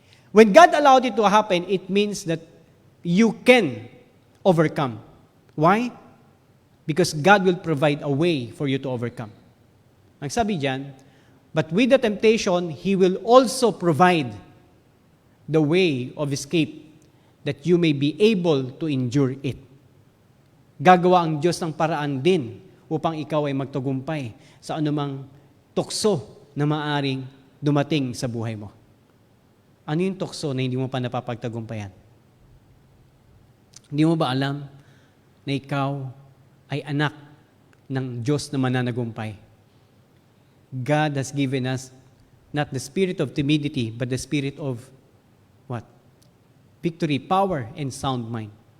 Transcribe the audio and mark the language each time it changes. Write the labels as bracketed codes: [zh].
[en] When God allowed it to happen, it means that you can overcome. Why? Because God will provide a way for you to overcome. [tl] Ang sabi diyan, [en] but with the temptation, He will also provide the way of escape that you may be able to endure it. [tl] Gagawa ang Diyos ng paraan din upang ikaw ay magtagumpay sa anumang tukso na maaring dumating sa buhay mo. Ano yung tukso na hindi mo pa napapagtagumpayan? Hindi mo ba alam na ikaw ay anak ng Diyos na mananagumpay? [en] God has given us not the spirit of timidity, but the spirit of what? Victory, power, and sound mind.